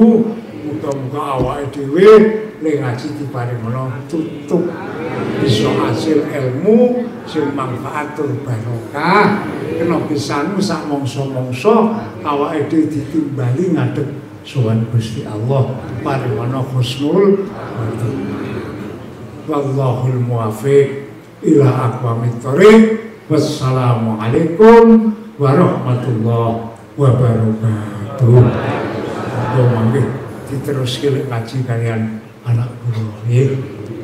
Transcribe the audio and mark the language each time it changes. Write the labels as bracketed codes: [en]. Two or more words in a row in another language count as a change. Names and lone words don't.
[jv] Muga-muga awake dhewe nek ngaji diparingana tutup bisa hasil ilmu sing manfaat tur barokah kena pisan sak mangsa-mangsa awake dhewe ditimbali ngadeg sowan Gusti Allah paringana [ar] حسن الخاتمة. والله الموفق إلى أقوم الطريق. والسلام عليكم ورحمة الله وبركاته. [jv] Monggo diteruske ngaji kalian anak kula nggih.